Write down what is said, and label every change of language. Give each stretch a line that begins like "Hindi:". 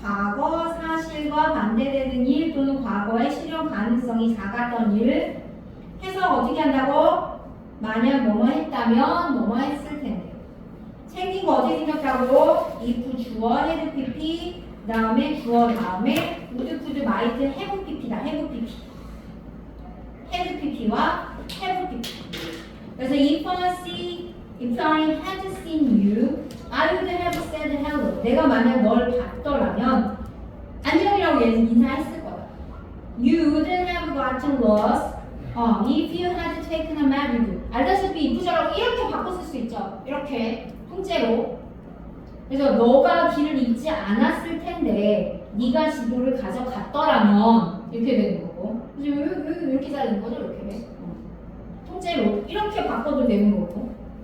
Korean: 과거 사실과 반대되는 일 또는 과거의 실현 가능성이 작았던 일을 해석 어떻게 한다고? 만약 뭐뭐 했다면 뭐뭐 했을 텐데. 생긴 거 어떻게 생겼다고? if 주어 헤드 pp 그 다음에 주어 다음에 would could might have pp다. have pp. have pp와 have pp. 그래서
English: if I had seen you, I would have said hello.
Korean: 내가 만약 널 봤더라면 안녕이라고 인사했을 거야.
English: You wouldn't have gotten lost if you had taken a map with you.
Korean: 알다시피 이부자라고 이렇게 바꿔 쓸 수 있죠. 이렇게 통째로. 그래서 너가 길을 잃지 않았을 텐데 네가 지도를 가져갔더라면 이렇게 되는 거고. 그래서 이렇게 자르는 거죠. 이렇게. 통째로 이렇게 바꿔도 되는 거고.